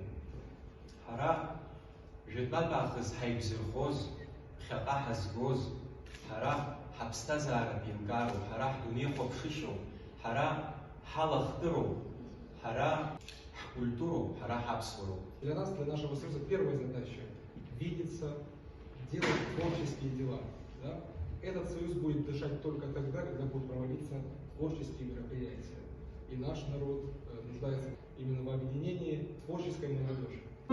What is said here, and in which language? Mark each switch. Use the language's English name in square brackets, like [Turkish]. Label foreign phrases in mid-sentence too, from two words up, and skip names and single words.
[Abkhazian] Ҳара жәытәнатә аахыс ҳаигәзырхоз, ԥхьаҟа ҳазгоз, ҳара ҳаԥсҭазаара ԥимгароуп, ҳара ҳдунеихәаԥшышьоуп, ҳара ҳалахтыроуп, ҳара ҳкультуроуп, ҳара ҳаԥсуароуп. [Russian] Для нас, для нашего союза, первая задача – видеться, делать творческие дела. Да? Этот союз будет дышать только тогда, когда будут проводиться творческие мероприятия. И наш народ нуждается именно в объединении творческой молодежи.